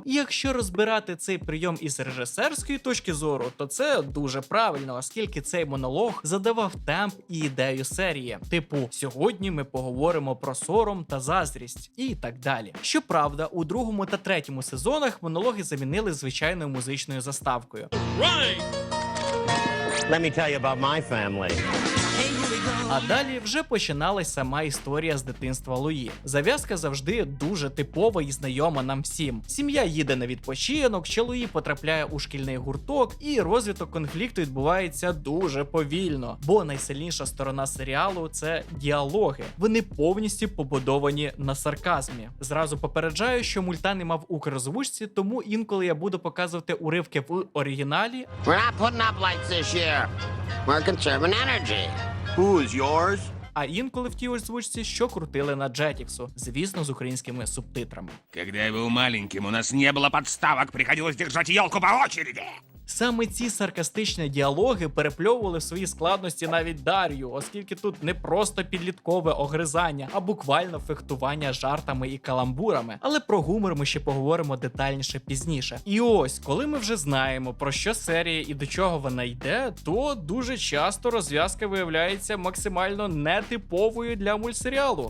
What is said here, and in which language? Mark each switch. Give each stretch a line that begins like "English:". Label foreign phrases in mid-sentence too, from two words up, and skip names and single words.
Ukrainian: І якщо розбирати цей прийом із режисерської точки зору, то це дуже правильно, оскільки цей монолог задавав темп і ідею серії. Типу, сьогодні ми поговоримо про сором та заздрість і так далі. Щоправда, у другому та третьому сезонах монологи замінили звичайною музичною заставкою.
English: Let me tell you about my family.
Ukrainian: А далі вже починалась сама історія з дитинства Луї. Зав'язка завжди дуже типова і знайома нам всім. Сім'я їде на відпочинок, що Луї потрапляє у шкільний гурток, і розвиток конфлікту відбувається дуже повільно. Бо найсильніша сторона серіалу – це діалоги. Вони повністю побудовані на сарказмі. Зразу попереджаю, що мульта нема в укрозвучці, тому інколи я буду показувати уривки в оригіналі.
English: We're not putting up lights this year. We're conserving energy. Who's yours?
Ukrainian: А інколи в тій озвучці, що крутили на Jetix, звісно, з українськими субтитрами.
Russian: Когда я был маленьким, у нас не было подставок, приходилось держать елку по очереди.
Ukrainian: Саме ці саркастичні діалоги перепльовували в своїй складності навіть Дар'ю, оскільки тут не просто підліткове огризання, а буквально фехтування жартами і каламбурами. Але про гумор ми ще поговоримо детальніше пізніше. І ось, коли ми вже знаємо, про що серія і до чого вона йде, то дуже часто розв'язка виявляється максимально нетиповою для мультсеріалу.